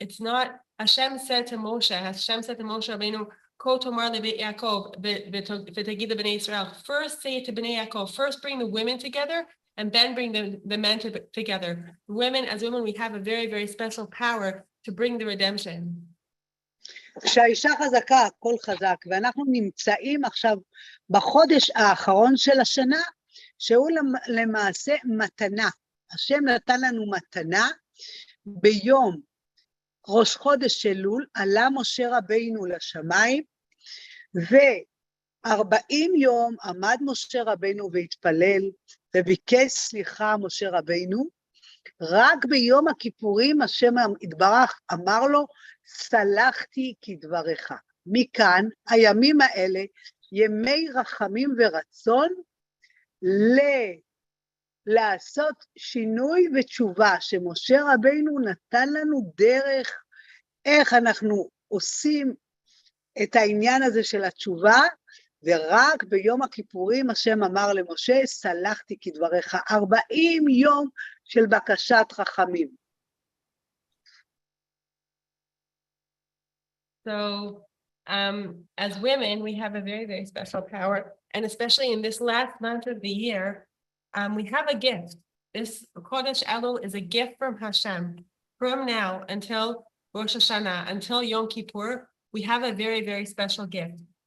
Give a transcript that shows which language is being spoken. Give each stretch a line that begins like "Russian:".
English: It's not, Hashem said to Moshe Rabbeinu,
Hebrew: Ko tomar lebeit Yaakov v'tagid lebnei Israel.
English: First say it to Bnei Yaakov. First bring the women together, and then bring the men together. Women, as women, we have a very, very special power to bring the redemption.
Hebrew: כשהאישה חזקה, הכל חזק, ואנחנו נמצאים עכשיו בחודש האחרון של השנה, שהוא למעשה מתנה. השם נתן לנו מתנה ביום ראש חודש אלול, עלה משה רבינו לשמיים, ו40 יום עמד משה רבינו והתפלל, וביקש סליחה משה רבינו, רק ביום הכיפורים השם יתברך אמר לו, סלחתי כדברך. מכאן, הימים האלה, ימי רחמים ורצון, לעשות שינוי ותשובה, שמשה רבינו נתן לנו דרך איך אנחנו עושים את העניין הזה של התשובה, ורק ביום הכיפורים השם אמר למשה, סלחתי כדברך, 40 יום של בקשת רחמים.
English: So, as women, we have a very, very special power, and especially in this last month of the year, we have a gift. This Chodesh Elul is a gift from Hashem. From now until Rosh Hashanah, until Yom Kippur, we have a very, very special gift.